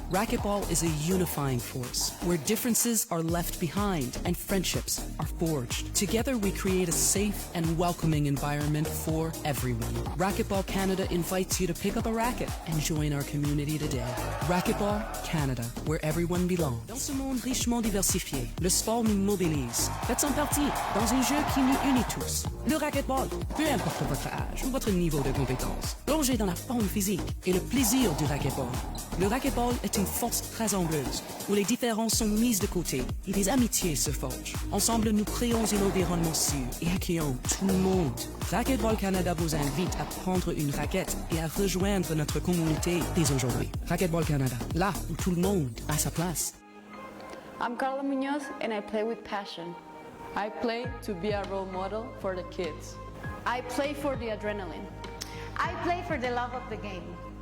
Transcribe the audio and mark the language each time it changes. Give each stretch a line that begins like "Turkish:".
English: Racquetball is a unifying force where differences are left behind and friendships are forged. Together we create a safe and welcoming environment for everyone. Racquetball Canada invites you to pick up a racket and join our community today. Racquetball Canada, where everyone belongs.
French: Dans ce monde richement diversifié, le sport nous mobilise. Faites-en partie dans un jeu qui nous unit tous. Le racquetball, peu importe votre âge ou votre niveau de compétence. Plongez dans la forme physique et le plaisir du racquetball. Le racquetball est une force rassembleuse où les différences sont mises de côté et des amitiés se forgent. Ensemble, nous créons un environnement sûr et accueillons tout le monde. Racquetball Canada vous invite à prendre une raquette et à rejoindre notre communauté dès aujourd'hui. Racquetball Canada, là où tout le monde a sa place.
English: I'm Carla Munoz and I play with passion. I play to be a role model for the kids. I play for the adrenaline. I play for the love of the game.